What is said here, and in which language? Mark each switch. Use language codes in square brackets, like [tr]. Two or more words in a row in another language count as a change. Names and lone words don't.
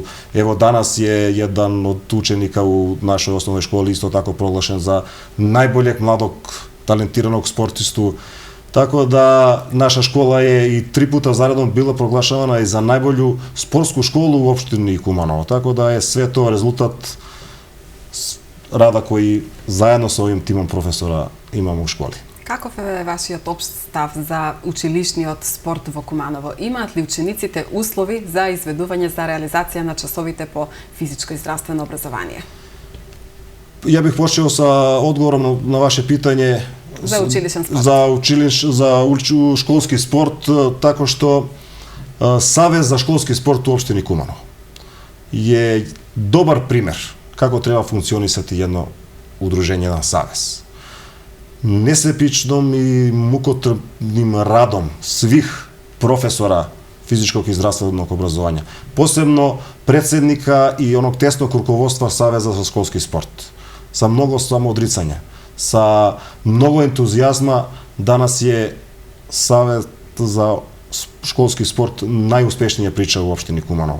[sr] Evo, danas je jedan od učenika u našoj osnovnoj školi isto tako proglašen za najboljeg mladog talentiranog sportistu. Tako da naša škola je i 3 puta zaredom bila proglašavana i za najbolju sportsku školu u opštini Kumanovo. Tako da je sve to rezultat rada koji zajedno sa ovim timom profesora imamo u školi. [mk] Каков е вашиот општ став за училишниот спорт во Куманово? Имаат ли учениците услови за изведување за реализација на часовите по физичко и здравствено образование? [sr] Ja bih počeo sa odgovorom na vaše pitanje [mk] За училишен спорт. [sr] za školski sport, tako što Savez za školski sport u opštini Kumanovo je dobar primer kako treba funkcionisati jedno udruženje, jedan savez. Nesebičnom i mukotrpnim radom svih profesora fizičkog i zdravstvenog obrazovanja, posebno predsednika i onog tesnog rukovodstva Saveza za školski sport, sa mnogo samoodricanja, sa mnogo entuzijazma, danas je Savez za školski sport najuspešnija priča u opštini Kumanovo.